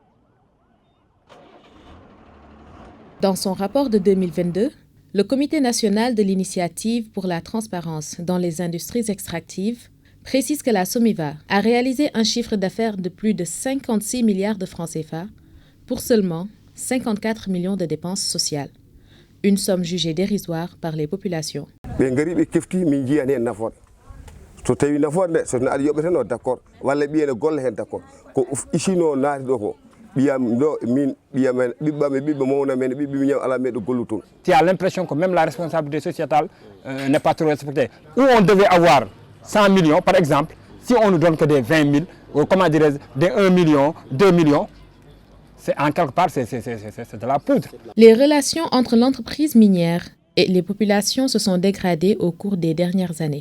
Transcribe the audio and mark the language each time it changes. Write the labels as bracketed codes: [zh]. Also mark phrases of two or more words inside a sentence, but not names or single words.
[fr] Dans son rapport de 2022, le Comité national de l'initiative pour la transparence dans les industries extractives précise que la SOMIVA a réalisé un chiffre d'affaires de plus de 56 milliards de francs CFA pour seulement 54 millions de dépenses sociales, une somme jugée dérisoire par les populations. [ff] So tawi nafoore so aɗa yoɓete no d'accord walla ɓiyene golle hen d'accord ko isino naati ɗo ko ɓiyam ɗo min ɓiyamen ɓiɓɓam e ɓiɓɓe mawna men ɓiɓɓe miñam ala meɗo gollu toon. [fr] Tu as l'impression que même la responsabilité sociétale n'est pas trop respectée. Où on devait avoir 100 millions par exemple, si on nous donne que des 20 000, ou comment dirais-je, des 1 million, 2 millions, c'est en quelque part c'est de la poudre. Les relations entre l'entreprise minière et les populations se sont dégradées au cours des dernières années.